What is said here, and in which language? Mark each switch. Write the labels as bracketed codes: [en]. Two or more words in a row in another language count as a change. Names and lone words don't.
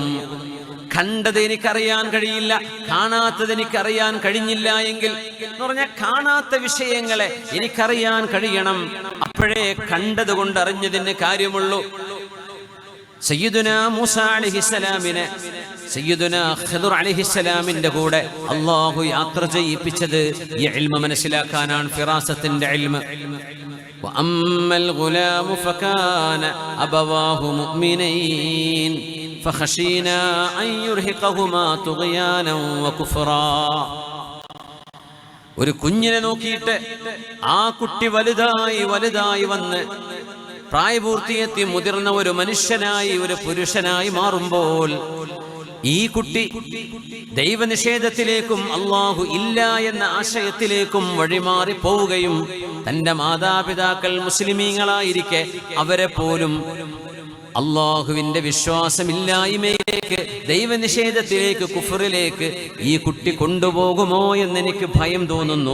[ml] കണ്ടത് എനിക്കറിയാൻ കഴിയില്ല, കാണാത്തത് എനിക്കറിയാൻ കഴിഞ്ഞില്ല എങ്കിൽ എന്ന് പറഞ്ഞാൽ കാണാത്ത വിഷയങ്ങളെ എനിക്കറിയാൻ കഴിയണം. അപ്പോഴേ കണ്ടത് കൊണ്ട് അറിഞ്ഞതിന് കാര്യമുള്ളൂ. സയ്യിദുനാ മൂസ അലൈഹിസ്സലാമിനെ സയ്യിദുനാ ഖിദ്ർ അലൈഹിസ്സലാമിന്റെ കൂടെ അല്ലാഹു യാത്ര ചെയ്യിപ്പിച്ചത് ഈ ഇൽമ മനസ്സിലാക്കാനാണ്, ഫിറാസത്തിന്റെ ഇൽമ. [ar] وأما الغلام فكان أبواه مؤمنين فخشينا أن يرهقهما طغيانا وكفرا. [ml] ഒരു കുഞ്ഞിനെ നോക്കിയിട്ട് ആ കുട്ടി വലുതായി വന്ന് പ്രായപൂർത്തിയെത്തി മുതിർന്ന ഒരു മനുഷ്യനായി, ഒരു പുരുഷനായി മാറുമ്പോൾ ഈ കുട്ടി ദൈവനിഷേധത്തിലേക്കും അല്ലാഹു ഇല്ല എന്ന ആശയത്തിലേക്കും വഴിമാറി പോവുകയും തന്റെ മാതാപിതാക്കൾ മുസ്ലിമീങ്ങളായിരിക്കെ അവരെ പോലും അല്ലാഹുവിന്റെ വിശ്വാസമില്ലായ്മയിലേക്ക്, ദൈവനിഷേധത്തിലേക്ക്, കുഫറിലേക്ക് ഈ കുട്ടി കൊണ്ടുപോകുമോ എന്നെനിക്ക് ഭയം തോന്നുന്നു.